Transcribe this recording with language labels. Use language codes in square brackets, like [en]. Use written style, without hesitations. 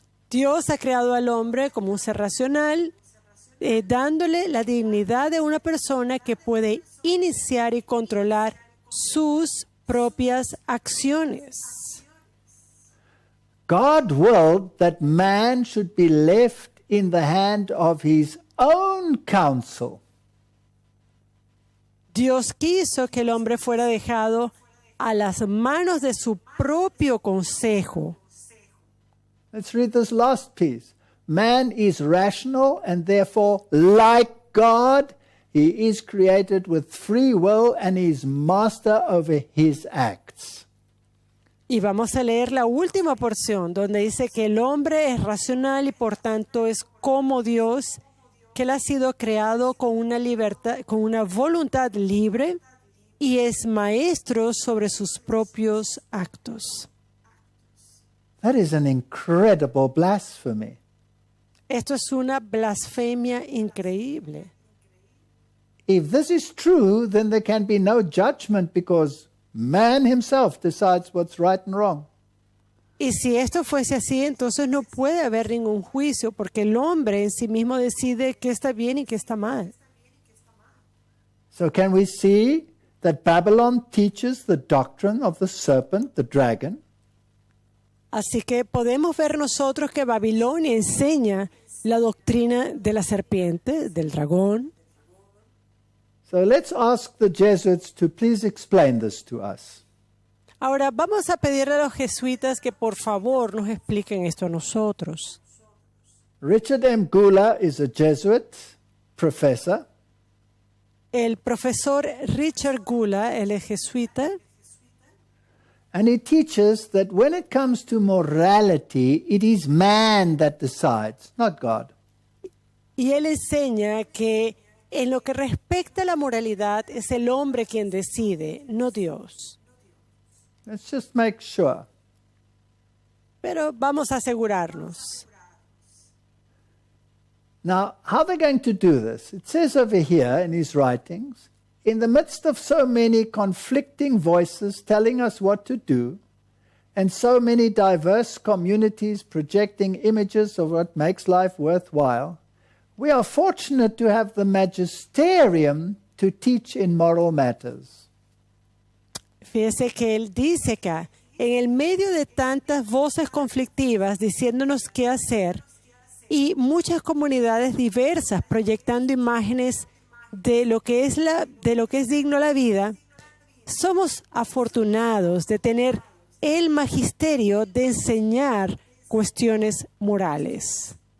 [es] Dios ha creado al hombre como un ser racional, dándole la dignidad de una persona que puede iniciar y controlar sus propias acciones. [en] God willed that man should be left in the hand of his own counsel. [es] Dios quiso que el hombre fuera dejado a las manos de su propio consejo. [en] Let's read this last piece. Man is rational and therefore, like God, he is created with free will and is master over his acts. [es] Y vamos a leer la última porción donde dice que el hombre es racional y por tanto es como Dios, que él ha sido creado con una libertad, con una voluntad libre y es maestro sobre sus propios actos. [en] That is an incredible blasphemy. [es] Esto es una blasfemia increíble. [en] If this is true, then there can be no judgment because man himself decides what's right and wrong. [es] Y si esto fuese así, entonces no puede haber ningún juicio porque el hombre en sí mismo decide qué está bien y qué está mal. [en] So can we see that Babylon teaches the doctrine of the serpent, the dragon? [es] Así que podemos ver nosotros que Babilonia enseña la doctrina de la serpiente, del dragón. [en] So let's ask the Jesuits to please explain this to us. [es] Ahora vamos a pedirle a los jesuitas que por favor nos expliquen esto a nosotros. [en] Richard M. Gula is a Jesuit professor. [es] El profesor Richard Gula, él es jesuita, [en] And he teaches that when it comes to morality, it is man that decides, not God. [es] y él enseña que en lo que respecta a la moralidad es el hombre quien decide, no Dios. [en] Let's just make sure. [es] Pero vamos a asegurarnos. [en] Now, how are they going to do this? It says over here in his writings, in the midst of so many conflicting voices telling us what to do, and so many diverse communities projecting images of what makes life worthwhile, we are fortunate to have the magisterium to teach in moral matters. [es] Fíjese que él dice acá, en el medio de tantas voces conflictivas diciéndonos qué hacer y muchas comunidades diversas proyectando imágenes de lo que es digno a la vida, somos afortunados de tener el magisterio de enseñar cuestiones morales.